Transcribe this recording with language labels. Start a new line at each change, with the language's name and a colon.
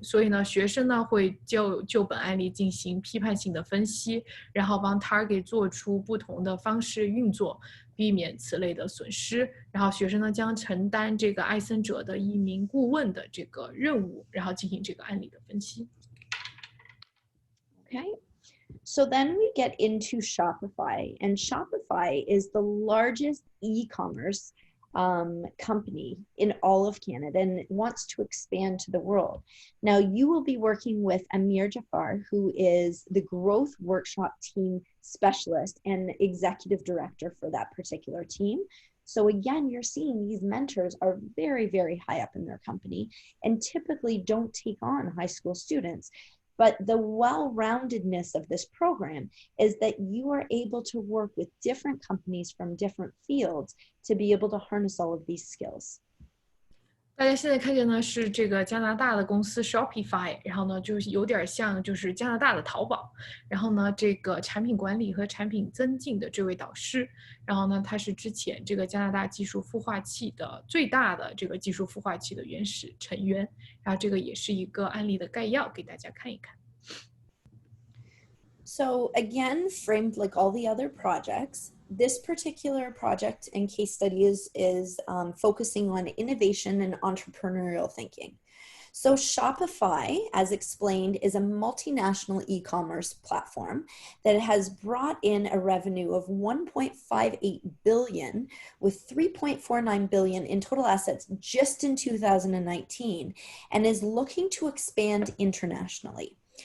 Chinese: 所以呢，学生呢会就本案例进行批判性的分析，然后帮 Target 做出不同的方式运作，避免此类的损失。然后学生呢将承担这个艾森哲的一名顾问的这个任务，然后进行这个案例的分析。
English: Okay, so then we get into Shopify, and Shopify is the largest e-commerce company in all of Canada, and it wants to expand to the world. Now, you will be working with Amir Jafar, who is the growth workshop team specialist and executive director for that particular team. So again, you're seeing these mentors are very, very high up in their company and typically don't take on high school students. But the well-roundedness of this program is that you are able to work with different companies from different fields to be able to harness all of these skills.
Chinese: 大家现在看见呢是这个加拿大的公司 Shopify， 然后呢就是有点像就是加拿大的淘宝，然后呢这个产品管理和产品增进的这位导师，然后呢他是之前这个加拿大技术孵化器的最大的这个技术孵化器的原始成员，然后这个也是一个案例的概要给大家看一看。
English: So again, framed like all the other projects, this particular project and case study is focusing on innovation and entrepreneurial thinking. So Shopify, as explained, is a multinational e-commerce platform that has brought in a revenue of $1.58 billion with $3.49 billion in total assets just in 2019 and is looking to expand internationally.